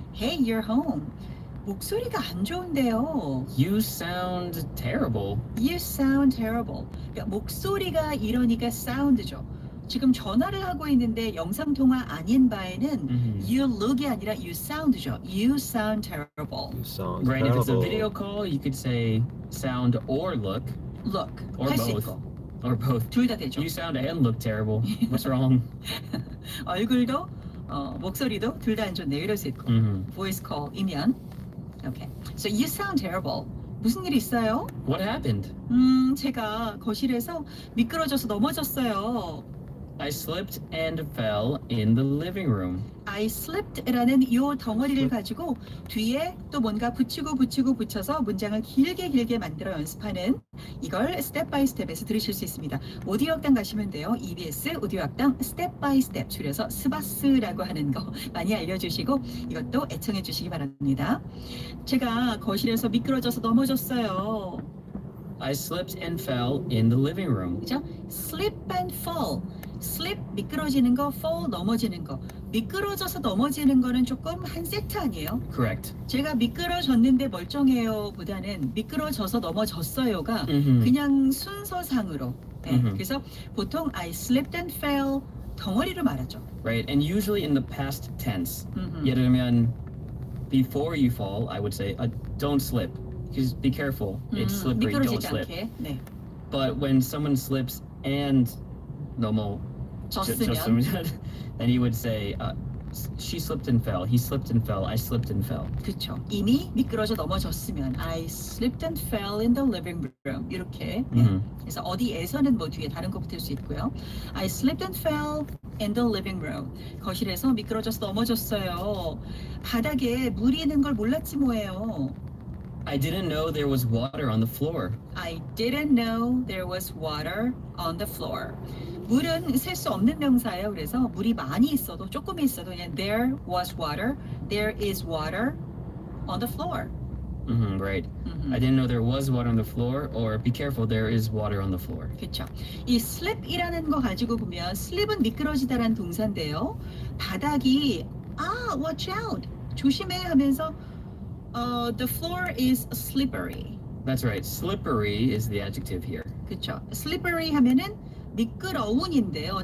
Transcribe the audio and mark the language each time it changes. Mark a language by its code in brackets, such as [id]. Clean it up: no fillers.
[en] Hey, you're home. [ko] 목소리가 안 좋은데요. [en] You sound terrible. You sound terrible. [ko] 그러니까 목소리가 이러니까 sound죠. 지금 전화를 하고 있는데 영상통화 아닌 바에는 [en] you look [ko] 이 아니라 [en] you sound [ko] 죠. [en] You sound terrible. You sound Right, if it's a terrible. video call, you could say sound or look, Look. or [ko] 할 수 [en] both. [ko] 있고. [en] Or both. [ko] 둘 다 되죠. [en] You sound and look terrible. What's wrong? [ko] 얼굴도 목소리도 둘 다 안 좋네요. 이럴 수 있고. [en] voice call이면. Okay. So you sound terrible. [ko] 무슨 일 있어요? [en] What happened? [ko] 제가 거실에서 미끄러져서 넘어졌어요. [en] I slipped and fell in the living room. [ko] I slipped라는 요 덩어리를 가지고 뒤에 또 뭔가 붙여서 문장을 길게 만들어 연습하는 이걸 스텝 바이 스텝에서 들으실 수 있습니다. 오디오 학당 가시면 돼요. EBS 오디오 학당 스텝 바이 스텝 줄여서 스바스라고 하는 거 많이 알려주시고 이것도 애청해 주시기 바랍니다. 제가 거실에서 미끄러져서 넘어졌어요. [en] I slipped and fell in the living room. [ko] 그죠? [en] slip and fall. [ko] slip 미끄러지는 거, fall 넘어지는 거. 미끄러져서 넘어지는 거는 조금 한 세트 아니에요? [en] Correct. [ko] 제가 미끄러졌는데 멀쩡해요 보다는 미끄러져서 넘어졌어요가 Mhm. 그냥 순서상으로. 네, 음흠. 그래서 보통 [en] I slipped and fell [ko] 덩어리로 말하죠. [en] Right, and usually in the past tense. 음흠. [ko] 예를 들면 [en] before you fall, I would say don't slip. Just be careful. It's slippery. Don't [ko] 미끄러지지 [en] slip. [ko] 않게. 네. [en] But when someone slips and [ko] 넘어 졌으면 [en] then he would say she slipped and fell. He slipped and fell. I slipped and fell. [ko] 그렇죠. 이미 미끄러져 넘어졌으면 [en] I slipped and fell in the living room [ko] 이렇게. 네. Mhm. 그래서 어디에서는 뭐 뒤에 다른 거 붙을 수 있고요. [en] I slipped and fell in the living room. 거실에서 미끄러져서 넘어졌어요. 바닥에 물이 있는 걸 몰랐지 뭐예요. I didn't know there was water on the floor. I didn't know there was water on the floor. [ko] 물은 셀 수 없는 명사예요. 그래서 물이 많이 있어도 조금 있어도 그냥 [en] there was water, there is water on the floor. Right. I didn't know there was water on the floor, or be careful, there is water on the floor. [ko] 그렇죠. 이 slip이라는 거 가지고 보면 slip은 미끄러지다라는 동사인데요. 바닥이 [en] watch out, [ko] 조심해 하면서 [en] the floor is slippery. That's right. Slippery is the adjective here. [ko] 그렇죠. slippery 하면은 미끄러운인데요.